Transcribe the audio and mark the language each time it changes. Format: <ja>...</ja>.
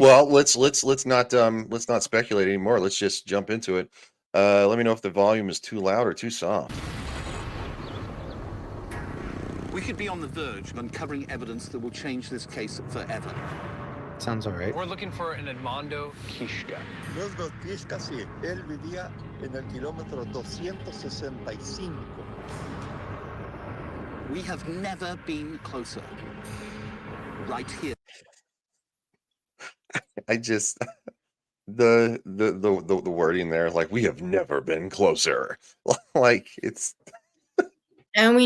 <en>Well, let's not speculate anymore. Let's just jump into it. Let me know if the volume is too loud or too soft. We could be on the verge of uncovering evidence that will change this case forever. Sounds all right. We're looking for an Edmondo Kishka.</en> <es>Edmondo Kishka, sí. Él vivía en el kilómetro 265.</es> <en>We have never been closer. Right here. I just the wording there, like, we have never been closer. Like, it's And we</en>